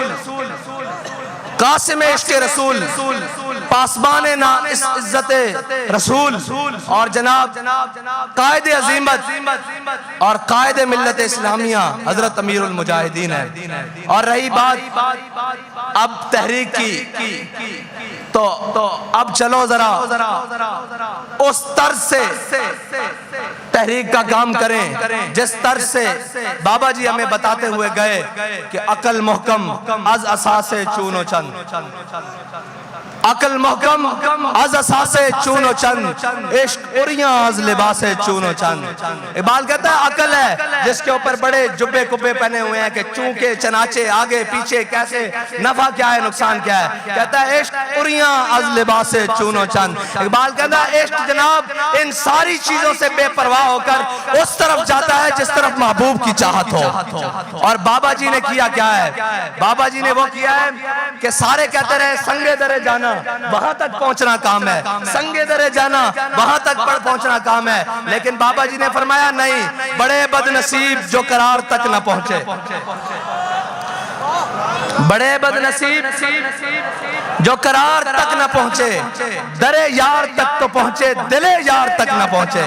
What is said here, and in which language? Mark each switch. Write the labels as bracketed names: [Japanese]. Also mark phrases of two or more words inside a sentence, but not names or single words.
[Urdu] قاسم عشق رسول پاسبان عزت رسول اور جناب قائد عظیمت اور قائد ملت اسلامیہ حضرت امیر المجاہدین ہے اور رہی بات اب تحریک کی تو اب چلو ذرا اس طرز سے تحریک کا کام کریں جس طرز سے بابا جی ہمیں بتاتے ہوئے گئے کہ [Persian] عقل محکم از اساس چون و چند عقل محکم از اساس چون و چند عشق اریاں از لباس چون و چند [Urdu] اقبال کہتا ہے عقل ہے جس کے اوپر بڑے جبے کبے پہنے ہوئے ہیں کہ چونکہ چنانچہ آگے پیچھے کیسے نفع کیا ہے نقصان کیا ہے کہتا ہے [Persian] عشق اریاں از لباس چون و چند [Urdu] اقبال کہتا ہے عشق جناب ان ساری چیزوں سے بے پرواہ ہو کر اس طرف جاتا ہے جس طرف محبوب کی چاہت ہو اور بابا جی نے کیا کیا ہے بابا جی نے وہ کیا ہے کہ سارے کہتے رہے سنگے درے جانا وہاں تک پہنچنا کام ہے، سنگے درے جانا وہاں تک پہنچنا کام ہے، لیکن بابا جی نے فرمایا نہیں، بڑے بد نصیب جو قرار تک نہ پہنچے، بڑے بد نصیب جو قرار تک نہ پہنچے، درے یار تک تو پہنچے، دل یار تک نہ پہنچے۔